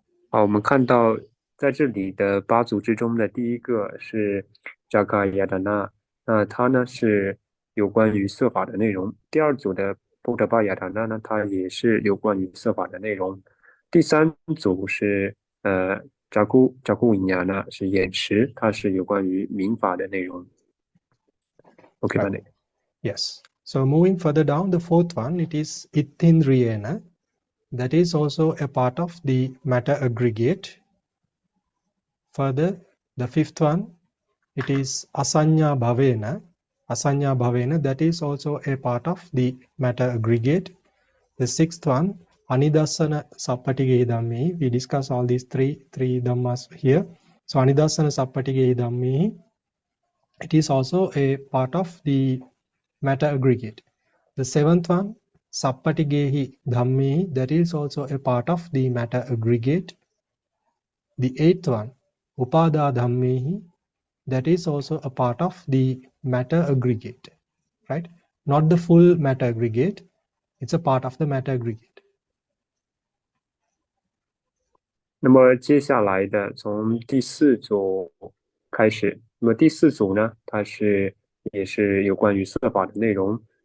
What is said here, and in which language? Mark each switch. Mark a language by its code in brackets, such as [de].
[zh] 好，我们看到在这里的八组之中的第一个是 Jagayatana， 那它呢是有关于色法的内容。第二组的 Bodhabhayatana 呢，它也是有关于色法的内容。第三组是Chakku Viññāna 是眼识，它是有关于明法的内容。 [en] Okay, right. Yes. So moving further down, the fourth one, it is Ittindriyena. That is also a part of the matter aggregate. Further, the fifth one, it is Asanya Bhavena. Asanya Bhavena, that is also a part of the matter aggregate. The sixth one, Anidassana Sappatigehi Dhammehi. We discuss all these three dhammas here. So Anidassana Sappatigehi Dhammehi, it is also a part of the matter aggregate. The seventh one, Sappatigehi Dhammehi, that is also a part of the matter aggregate. The eighth one, Upada Dhammehi, that is also a part of the matter aggregate, right? Not the full matter aggregate, it's a part of the matter aggregate. [zh] 那么接下来的从第四组开始，那么第四组呢，它也是有关于色法的内容。